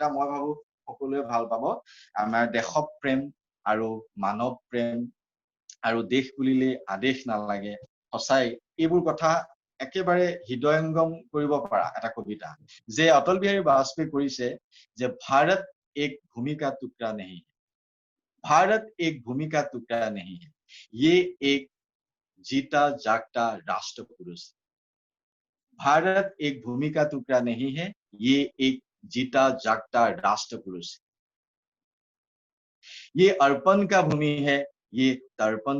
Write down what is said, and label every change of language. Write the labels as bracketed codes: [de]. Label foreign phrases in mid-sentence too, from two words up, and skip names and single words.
[as] মই ভাবো সকলোৱে ভাল পাব আমাৰ দেশপ্ৰেম আৰু মানৱ প্ৰেম আৰু দেশ বুলিলে আদেশ নালাগে সঁচাই এইবোৰ কথা একেবাৰে হৃদয়ঙ্গম কৰিব পৰা এটা কবিতা যে অটল বিহাৰী বাজপেয়ী কৰিছে যে ভাৰত এক ভূমিকা টুকৰা [hi] नहीं भारत एक भूमिका टुकड़ा नहीं है ये एक जीता जागता राष्ट्र पुरुष भारत एक भूमिका टुकड़ा नहीं है ये एक जीता जागता राष्ट्र पुरुष ये अर्पण का भूमि है ये तर्पण